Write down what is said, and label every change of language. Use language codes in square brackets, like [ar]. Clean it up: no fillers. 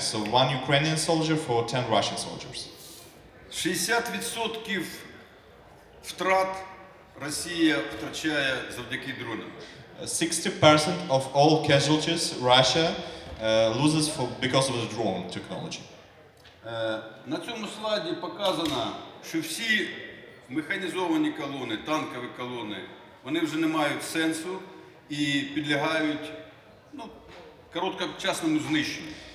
[en] So 1 Ukrainian soldier for 10 Russian soldiers. [uk] 60% втрат Росія втрачає завдяки дронам. [en] 60% of all casualties Russia loses because of the drone technology. [uk] На цьому слайді показано, що всі механізовані колони, танкові колони, вони вже не мають сенсу і підлягають короткочасному знищенню.